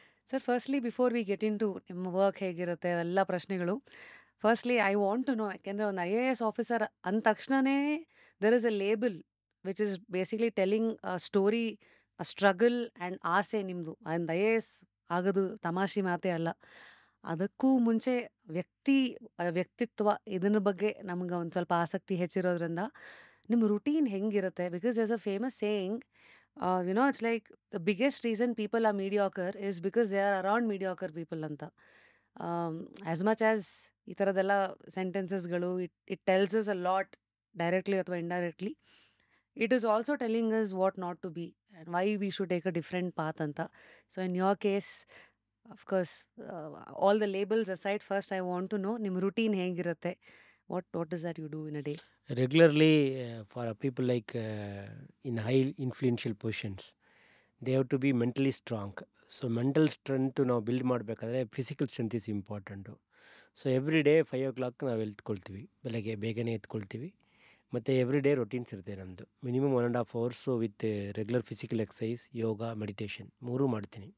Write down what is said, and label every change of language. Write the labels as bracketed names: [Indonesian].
[English] sir, firstly before we get into [Kannada] ನಿಮ್ಮ work ಹೇಗಿರುತ್ತೆ ಎಲ್ಲ ಪ್ರಶ್ನೆಗಳು, [English] firstly I want to know, [Kannada] ಯಾಕೆಂದರೆ ಒಂದು IAS ಆಫೀಸರ್ ಅಂದ ತಕ್ಷಣವೇ [English] there is a label which is basically telling a story, a struggle and [Kannada] ಆಸೆ ನಿಮ್ಮದು. ಒಂದು IAS ಆಗೋದು ತಮಾಷೆ ಮಾತೇ ಅಲ್ಲ. ಅದಕ್ಕೂ ಮುಂಚೆ ವ್ಯಕ್ತಿತ್ವ ಇದನ್ನ ಬಗ್ಗೆ ನಮ್ಗೆ ಒಂದು ಸ್ವಲ್ಪ ಆಸಕ್ತಿ ಹೆಚ್ಚಿರೋದ್ರಿಂದ ನಿಮ್ಮ ರುಟೀನ್ ಹೆಂಗಿರುತ್ತೆ? [English] Because there's a famous saying, it's like the biggest reason people are mediocre is because they are around mediocre people ಅಂತ. As much as [Kannada] ಈ ಥರದ್ದೆಲ್ಲ ಸೆಂಟೆನ್ಸಸ್ಗಳು [English] It tells us a lot directly ಅಥವಾ indirectly. It is also telling us what not to be and why we should take a different path ಅಂತ. So in your case of course all the labels aside, first I want to know [Kannada] ನಿಮ್ಮ routine ಹೇಗಿರುತ್ತೆ? [English] What is that you do in a day? Regularly, for people like in high influential positions, they have to be mentally strong. So mental strength [Kannada] ನಾವು build ಮಾಡಬೇಕಾದ್ರೆ [English] Physical strength is important. [Kannada] So every day 5 o'clock ನಾವು ಎತ್ಕೊಳ್ತೀವಿ, ಬೆಳಗ್ಗೆ ಬೇಗನೆ ಎತ್ಕೊಳ್ತೀವಿ. ಮತ್ತು every day routines ಇರುತ್ತೆ ನಮ್ಮದು. [English] minimum 1.5 hours with regular physical exercise, [Kannada] yoga, meditation 3 ಮಾಡ್ತೀನಿ.